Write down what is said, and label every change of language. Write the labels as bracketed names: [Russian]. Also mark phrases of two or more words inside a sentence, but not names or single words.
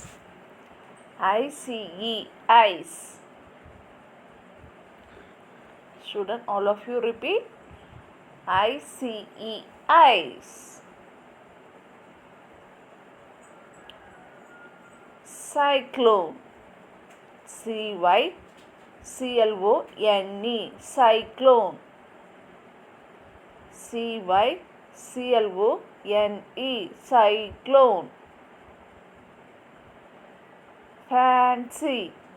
[English] I-C-E, ice. Student, all of you repeat. I-C-E, ice. Cyclone. C-Y-C-L-O-N-E, cyclone. C-Y-C-L-O-N-E, cyclone. Fancy.